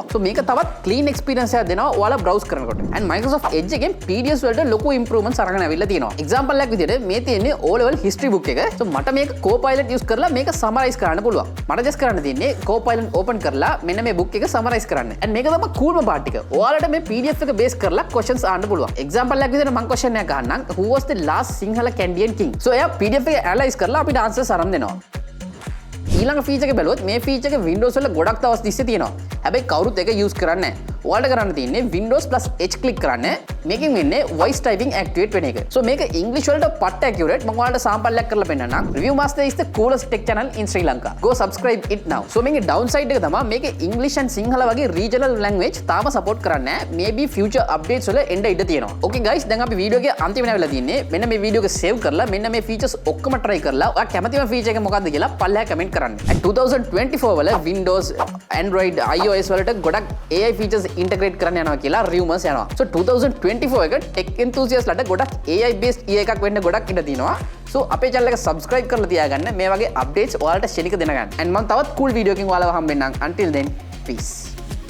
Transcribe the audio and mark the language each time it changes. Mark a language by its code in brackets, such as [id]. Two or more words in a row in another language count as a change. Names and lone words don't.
[si] so මේක තවත් [en] clean experience [si] එකක් දෙනවා ඔයාලා browse කරනකොට. and Microsoft Edge එකෙන් PDFs වලට ලොකු improvements අරගෙන අවිල්ලා තියෙනවා. example එකක් විදියට මේ තියෙන්නේ [en] O level history book [si] එක. so මට මේක Copilot use කරලා මේක summarize කරන්න පුළුවන්. මට just කරන්න තියෙන්නේ Copilot open කරලා මෙන්න මේ book එක summarize කරන්න. and මේක තමයි coolම part එක. ඔයාලට මේ PDF එක base කරලා questions අහන්න පුළුවන්. example එකක් විදියට මම question එකක් අහන්නම් [en] who was the last Sinhala Canadian king. [si] so එයා PDF එක analyze කරලා අපිට answers අරන් දෙනවා. ඊළඟ feature එක බැලුවොත් මේ feature එක Windows වල ගොඩක් දවස් තිස්සේ තියෙනවා. හැබැයි කවුරුත් ඒක use කරන්නේ නැහැ. ඔයාලට කරන්න තියෙන්නේ Windows + H click කරන්න. මේකෙන් වෙන්නේ [en] voice typing activate [si] වෙන එක. so මේක English වලට පට්ට accurate. මම ඔයාලට sample එකක් කරලා පෙන්නන්නම්. [en] Review Master is the coolest tech channel in Sri Lanka. go subscribe it now. so [si] මේකේ downside එක තමයි මේකේ [en] English and Sinhala [si] වගේ [en] regional language [si] තාම support කරන්නේ නැහැ. [en] maybe future updates [si] වල එන්න ඉඩ තියෙනවා. [en] okay guys [si] දැන් අපි වීඩියෝ එකේ අන්තිමට වෙලා තියෙන්නේ. මෙන්න මේ වීඩියෝ එක save කරලා මෙන්න මේ features ඔක්කොම try කරලා ඔයා කැමතිම feature එක මොකක්ද කියලා පල්ලෙහා comment කරන්න. and 2024 වල Windows, Android, iOS වලට ගොඩක් [en] AI features integrate [si] කරන්න යනවා කියලා rumors යනවා. so 2024 2024 එක ටෙක් enthusiastලට ගොඩක් [en] AI based year [si] එකක් වෙන්න ගොඩක් ඉඩ තියෙනවා. So අපේ channel එක subscribe කරලා තියාගන්න මේ වගේ updates ඔයාලට ශනික දෙන ගන්න. and මම තවත් [en] cool video [si] එකකින් ඔයාලව හම්බෙන්නම්. [en] until then peace.